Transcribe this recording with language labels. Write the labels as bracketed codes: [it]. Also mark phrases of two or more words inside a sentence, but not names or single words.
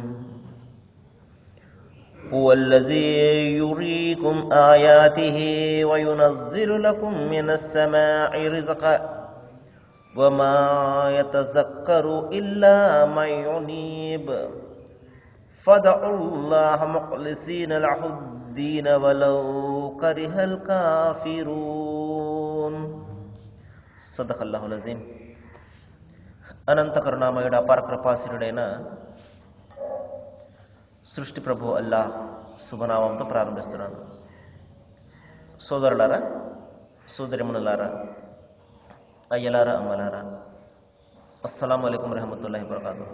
[ar] هو الذي يريكم آياته وينزل لكم من السماء رزقا وما يتذكر إلا من ينيب فادعوا الله مخلصين له الدين ولو كره الكافرون. صدق الله العظيم. [te] అనంత కరుణామయుడు అపార కృపాశీలుడైన సృష్టి ప్రభు అల్లాహ్ శుభనామంతో ప్రారంభిస్తున్నాను. సోదరులారా, సోదరిమణులారా, అయ్యలారా, అమ్మలారా, [ar] السلام عليكم ورحمة الله وبركاته.